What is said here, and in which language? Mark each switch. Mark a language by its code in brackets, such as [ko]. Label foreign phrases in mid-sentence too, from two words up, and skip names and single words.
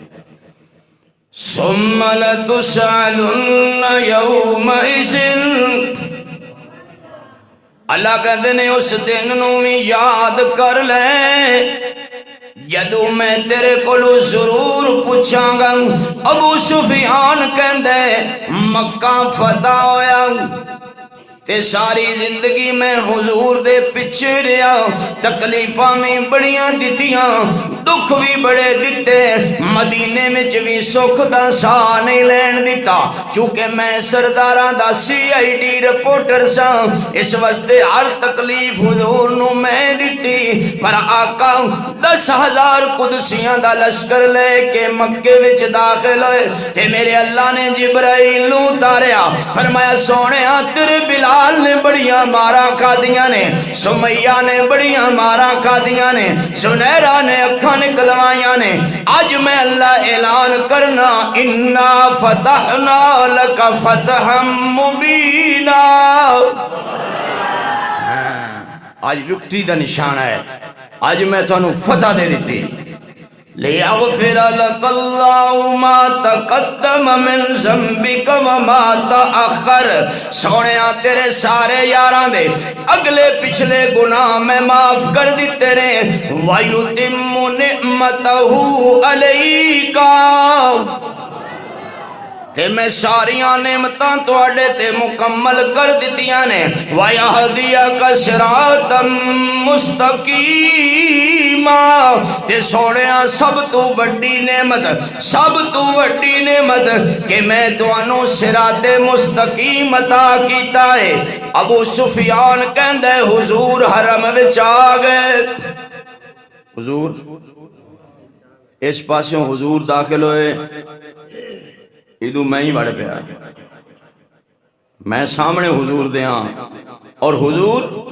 [ar] ثم لتسألن یومئذ، [pa] اللہ کہتے نے اس دن نو بھی یاد کر لے جدو میں تیرے کولو ضرور پوچھاں گا۔ ابو سفیان کہندے مکہ فتح ہویا تے ساری زندگی میں حضور دے پیچھے رہا، تکلیفاں میں بڑیاں دتیاں، دکھ بھی بڑے دیتے، مدینے میں بھی سکھ دا سا نہیں لین دیتا، چونکہ میں سرداراں دا CID رپورٹر سا، اس واسطے ہر تکلیف حضور نو میں دیتی۔ پر آقا 10,000 قدسیاں دا لشکر لے کے مکے وچ داخل ہوئے تے میرے اللہ نے جبرائیل نو اتاریا، فرمایا سونیا تیرے بلال نے بڑیاں مارا کھا دیاں نے، سمیہ نے بڑیاں مارا کھا دیاں نے، سنیرہ نے اکھاں فتحاں نکلوائیاں نے اج میں اللہ اعلان کرنا [ar] انا فتحنا لک فتحا مبینا [pa] آج وکٹری دا نشان ہے آج میں تانوں فتح دے دیتی [ar] لیغفر لک اللہ ما تقدم من ذنبک وما تأخر [pa] سونیا تیرے سارے یاراں دے اگلے پچھلے گناہ میں معاف کر دیتے نے [ar] وَيُتِمُّ نِعْمَتَهُ عَلَيْكَ [pa] تے میں ساریاں نعمتاں تواڈے تے مکمل کر دتیاں نے [ar] وَيَهْدِيَكَ صِرَاطًا مُسْتَقِيمًا [pa] تے سونیا سب تو بڑی نعمت کہ میں تانوں صراط مستقیم عطا کیتا ہے ابو سفیان کہندا ہے حضور حرم وچ آ گئے حضور اس پاسوں حضور داخل ہوئے ادو میں ہی بڑھ پیا میں سامنے حضور دیاں اور حضور